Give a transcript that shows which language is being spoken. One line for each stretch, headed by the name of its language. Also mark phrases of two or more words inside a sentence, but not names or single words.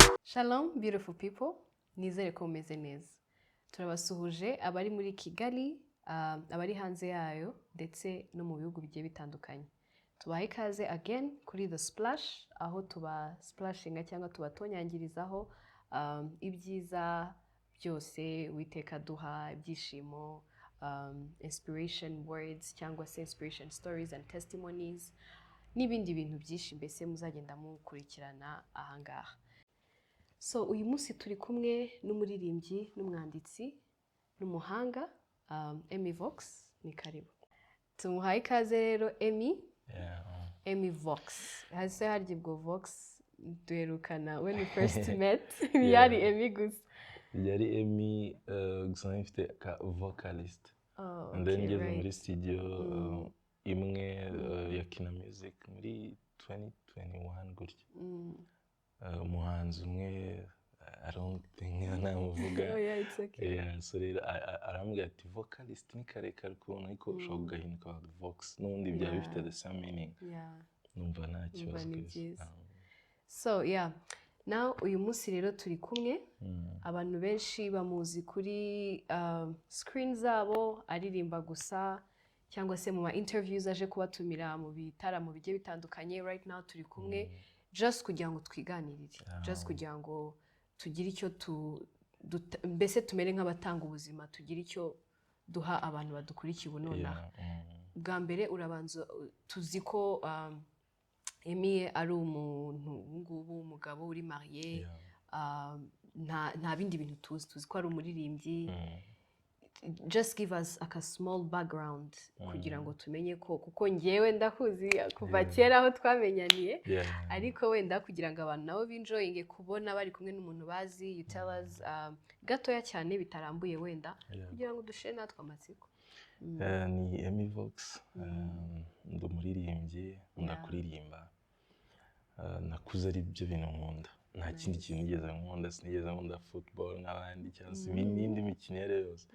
English: Shalom beautiful people,
Kinyarwanda: nizere ko mumeze neza. Turabasuhuje abari muri Kigali, abari hanze yayo ndetse no mu bihugu bigiye bitandukanye. Tubahe ikaze again kuri The Splash, aho tuba splashinga cyangwa tubatonyangirizaho ibyiza byose Uwiteka duha, ibyishimo,
English: inspiration words
Kinyarwanda: cyangwa se
English: inspiration stories and testimonies
Kinyarwanda: n'ibindi bintu byinshi mbese muzagenda mukurikirana ahangaha. So uyu munsi turi kumwe n'umuririmbyi n'umwanditsi n'umuhanga Emmy Vox, ni karibu. Tumuhaye ikaze rero Emmy. Emmy Vox. Hase harya ubwo Vox duherukana
English: when we first met.
Kinyarwanda: Yari Emmy gusa. Yari Emmy gusa nifite ka vocalist. And then ngeze muri studio imwe ya Kina Music muri 2021 gutya. Umuhanzi umwe
English: I don't think
Kinyarwanda: namuvuga.
English: Oh yeah, it's okay.
Kinyarwanda: Yeah, so arambwira ati vocalist ni karekare ukuntu ariko ushobora kugahinduka Vox n'ubundi byaba bifite
English: the same meaning. Yeah.
Kinyarwanda: Numva nta kibazo.
English: So yeah, now
Kinyarwanda: uyu munsi rero turi kumwe, abantu benshi bamuzi kuri screen zabo aririmba gusa cyangwa se mu ma interviews aje kubatumira mu bitaramo bigiye bitandukanye.
English: Right now
Kinyarwanda: turi kumwe just kugira ngo twiganirire, just kugira ngo tugire icyo mbese tumere nk'abatanga ubuzima, tugire icyo duha abantu badukurikiye nonaha. Bwa mbere urabanza tuzi ko Emmy ari umuntu ngubu umugabo uri marié, nta bindi bintu tuzi ko ari umuririmbyi.
English: Just give us a small background
Kinyarwanda: kugira ngo tumenye ko kuko ngewe ndakuzi kuva kera aho twamenyaniye, ariko wenda kugira ngo abantu nabo binjoyinge kubona bari kumwe n'umuntu bazi.
English: You tell us
Kinyarwanda: gatoya cyane bitarambuye wenda kugira ngo dushe natwe amatsiko. Ni Emmy Vox, ndi umuririmbyi, ndakuririmba, nakuze ari byo bintu nkunda. Nta kindi kintu nigeze nkunda, sinigeze nkunda football n'abandi cyangwa se n'indi mikino iyo ari yo yose.